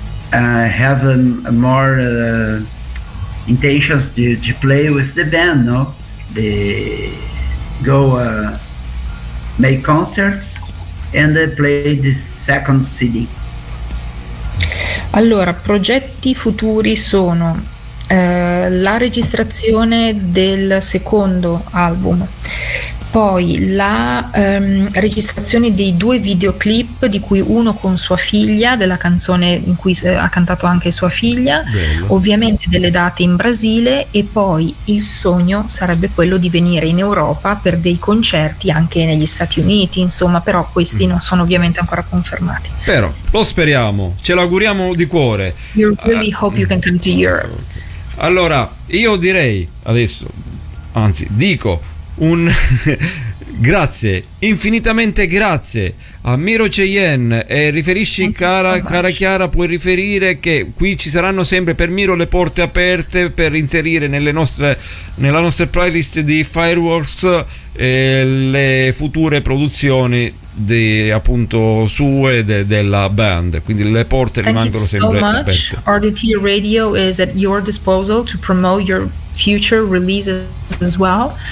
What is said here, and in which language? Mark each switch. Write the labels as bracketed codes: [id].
[en] I have more intentions to play with the band, They go make concerts and play the second CD. [it] Allora, progetti futuri sono la registrazione del secondo album, poi la registrazione dei 2 videoclip, di cui uno con sua figlia, della canzone in cui ha cantato anche sua figlia. Bello. Ovviamente delle date in Brasile, e poi il sogno sarebbe quello di venire in Europa per dei concerti anche negli Stati Uniti, insomma, però questi non sono ovviamente ancora confermati. Però lo speriamo, ce l'auguriamo di cuore. [en] We really hope you can come to Europe. [it] Allora, io direi adesso, anzi dico un grazie, infinitamente grazie a Miro Cheyenne, e riferisci, cara Chiara, puoi riferire che qui ci saranno sempre per Miro le porte aperte per inserire nella nostra playlist di Fireworks le future produzioni appunto sue della band, quindi le porte rimangono sempre aperte. [en] RDT Radio is at your disposal to promote your future releases as well.